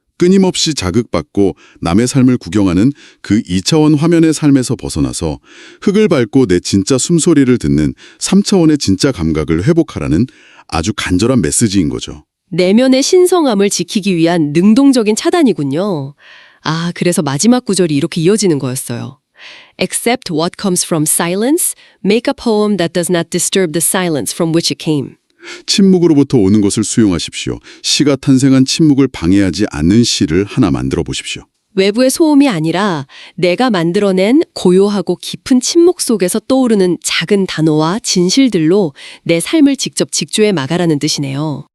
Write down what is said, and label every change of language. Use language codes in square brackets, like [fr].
[ko] 끊임없이 자극받고 남의 삶을 구경하는 그 2차원 화면의 삶에서 벗어나서 흙을 밟고 내 진짜 숨소리를 듣는 3차원의 진짜 감각을 회복하라는 아주 간절한 메시지인 거죠. 내면의 신성함을 지키기 위한 능동적인 차단이군요. 아, 그래서 마지막 구절이 이렇게 이어지는 거였어요. [en] Accept what comes from silence, make a poem that does not disturb the silence from which it came. [ko] 침묵으로부터 오는 것을 수용하십시오. 시가 탄생한 침묵을 방해하지 않는 시를 하나 만들어 보십시오. 외부의 소음이 아니라 내가 만들어낸 고요하고 깊은 침묵 속에서 떠오르는 작은 단어와 진실들로 내 삶을 직접 직조해 나가라는 뜻이네요.